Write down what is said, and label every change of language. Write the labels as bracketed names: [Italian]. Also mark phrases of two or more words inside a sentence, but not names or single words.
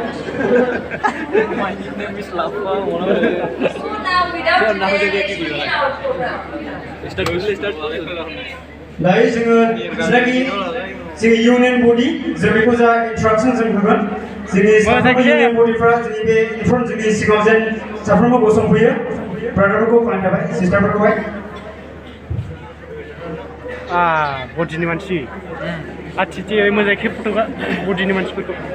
[English] My nickname is Lava. So now without delay, let's begin our program. [Bodo] दायो जोङो जेनाखि जोंनि [English] union body [Bodo] जों बेखौ जा इन्ट्रडक्सन जों होगोन जोंनि साफ्रोमबो इउनियन बडिफ्रा जोंनि बे इनफ्रन्ट जोंनि सिगाङाव जेन साफ्रोमबो गसंफैयो ब्रादारफोरखौ खालामनो थाबाय सिस्टारफोरखौहाय बडिनि मानसि आथिथि मोजाङै खेबफट'गा बडिनि मानसिफोरखौ